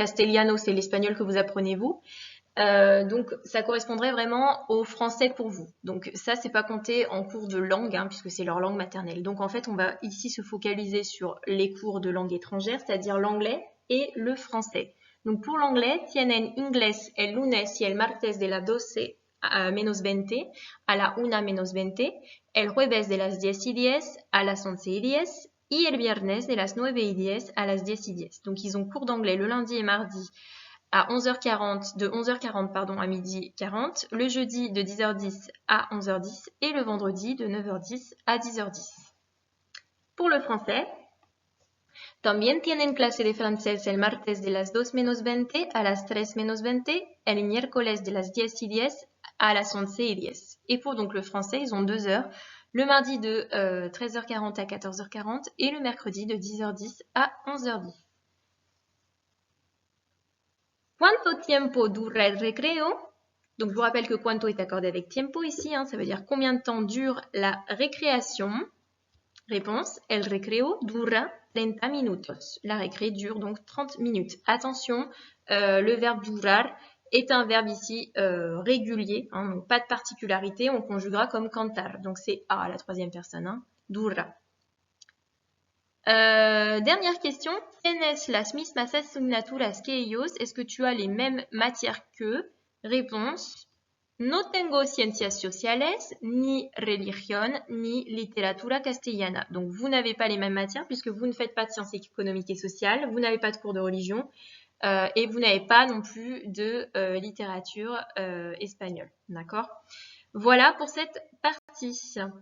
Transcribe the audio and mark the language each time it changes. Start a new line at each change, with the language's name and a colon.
French: Castellano, c'est l'espagnol que vous apprenez vous. Donc ça correspondrait vraiment au français pour vous. Donc ça, c'est pas compté en cours de langue, hein, puisque c'est leur langue maternelle. Donc en fait, on va ici se focaliser sur les cours de langue étrangère, c'est-à-dire l'anglais et le français. Donc pour l'anglais,
Spanish: tienen inglés el lunes y el martes de las 12 menos 20 a la 1 menos 20, el jueves de las 10:10 a las 11:10 y el viernes de las 9:10 a las 10:10.
French: Donc ils ont cours d'anglais le lundi et mardi à 11h40, de 11h40 pardon, à 12h40, le jeudi de 10h10 à 11h10 et le vendredi de 9h10 à 10h10. Pour le français,
Spanish: también tienen clase de francés el martes de las 2 menos 20 a las 3 menos 20, el miércoles de las 10:10 à las 11:10.
French: Et pour donc le français, ils ont 2 heures, le mardi de 13h40 à 14h40 et le mercredi de 10h10 à 11h10.
Spanish: Cuánto tiempo dura el recreo?
French: Donc je vous rappelle que cuánto est accordé avec tiempo ici, hein, ça veut dire combien de temps dure la récréation.
Spanish: Réponse, el recreo dura 30 minutos.
French: La récré dure donc 30 minutes. Attention, le verbe durar est un verbe ici régulier, hein, donc pas de particularité, on conjuguera comme cantar. Donc c'est A à la troisième personne, hein, dura. Dernière question,
Spanish: ¿tienes las mismas asignaturas que ellos?
French: Est-ce que tu as les mêmes matières qu'eux?
Spanish: Réponse, no tengo ciencias sociales, ni religión, ni literatura castellana.
French: Donc vous n'avez pas les mêmes matières puisque vous ne faites pas de sciences économiques et sociales, vous n'avez pas de cours de religion et vous n'avez pas non plus de littérature espagnole. D'accord? Voilà pour cette partie.